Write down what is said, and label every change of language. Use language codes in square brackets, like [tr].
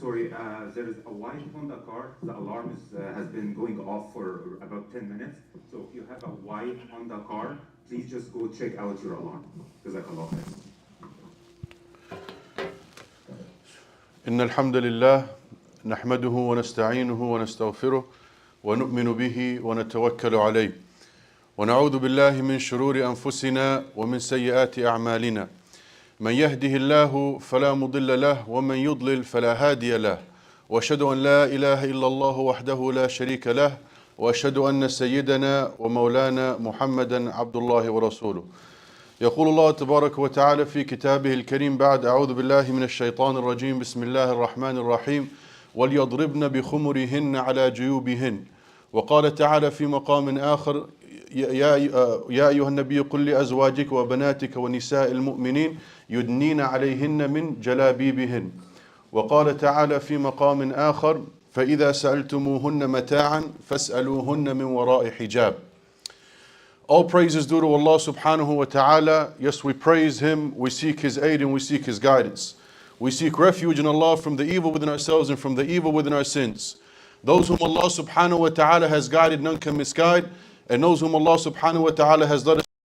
[en] Sorry, there is a white Honda car. The alarm has been going off for about 10 minutes. So if you have a white Honda car, please just go check out your alarm. [ar] Jazakallah khair. إن الحمد لله نحمده ونستعينه ونستغفره ونؤمن به ونتوكل عليه ونعوذ بالله من شرور أنفسنا ومن سيئات أعمالنا من يهده الله فلا مضل له ومن يضلل فلا هادي له وأشهد أن لا إله إلا الله وحده لا شريك له وأشهد أن سيدنا ومولانا محمدا عبد الله ورسوله. يقول الله تبارك وتعالى في كتابه الكريم بعد أعوذ بالله من الشيطان الرجيم بسم الله الرحمن الرحيم وليضربن بخمرهن على جيوبهن. وقال تعالى في مقام آخر يا أيها النبي قل لأزواجك وبناتك ونساء المؤمنين يدنين عليهن من جلابيبهن. وقال تعالى في مقام آخر فإذا سألتموهن متاعا فاسألوهن من وراء حجاب. [en] All praise is due to Allah [ar] subhanahu wa ta'ala. [en] Yes, we praise Him, we seek His aid and we seek His guidance. We seek refuge in Allah from the evil within ourselves and from the evil within our sins. Those whom Allah [ar] subhanahu wa ta'ala [en] has guided, none can misguide, and those whom Allah subhanahu wa ta'ala has led us.